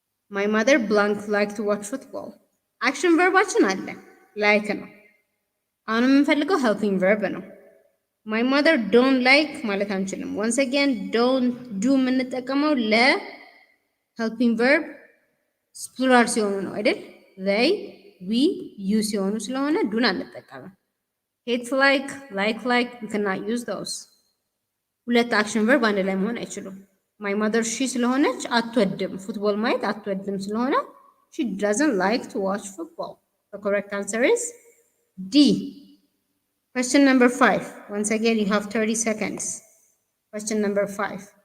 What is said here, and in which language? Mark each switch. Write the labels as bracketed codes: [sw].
[en] My mother blank like to watch football. Action verbaችን አለ like ነው። [am] አሁን የምንፈልገው helping verb ነው። [en] My mother don't like [am] ማለት አንችልም። [en] Once again don't do [am] የምንጠቀመው ለ helping verb ፕሉራል ሲሆኑ ነው አይደል? [en] they, we, you [am] ሲሆኑ ስለሆነ ዱን አንጠቀምም። [en] hate like you cannot use those. [am] ሁለት አክሽን ቨርብ አንድ ላይ መሆን አይችሉም። my mother she ስለሆነች አትወድም ፉትቦል ማየት አትወድም ስለሆነ [en] she doesn't like to watch football. The correct answer is D. Question number 5. Once again you have 30 seconds. Question number 5.